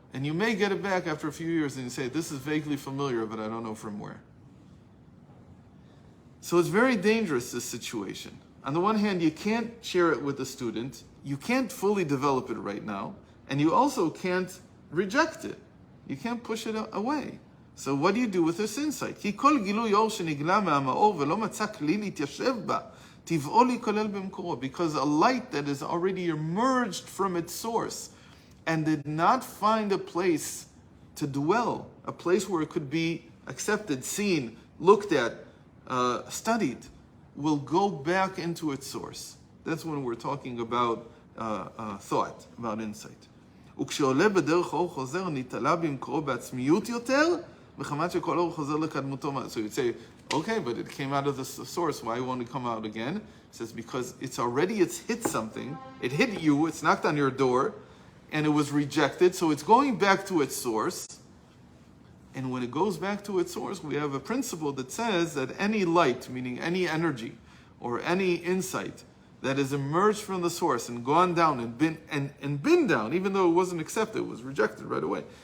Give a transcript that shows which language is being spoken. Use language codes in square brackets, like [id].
[en] And you may get it back after a few years, and you say, this is vaguely familiar, but I don't know from where. So it's very dangerous, this situation. On the one hand, you can't share it with the student, you can't fully develop it right now, and you also can't reject it. You can't push it away. So what do you do with this insight? [he] כי כל גילוי אור שנגלה מהמאור ולא מצא כלי להתיישב בה, טבעו להיכלל במקורו. [en] Because a light that is already emerged from its source and did not find a place to dwell, a place where it could be accepted, seen, looked at, studied, will go back into its source. That's when we're talking about thought, about insight. [he] וכשעולה בדרך אור חוזר, נתעלה במקורו בעצמיות יותר, מחמת שכל אור חוזר לקדמותו. [en] So you'd say, okay, but it came out of the source, why won't it come out again? It says, because it's hit something, it hit you, it's knocked on your door, and it was rejected, so it's going back to its source. And when it goes back to its source, we have a principle that says that any light, meaning any energy, or any insight, that has emerged from the source and gone down and been down, even though it wasn't accepted, it was rejected right away.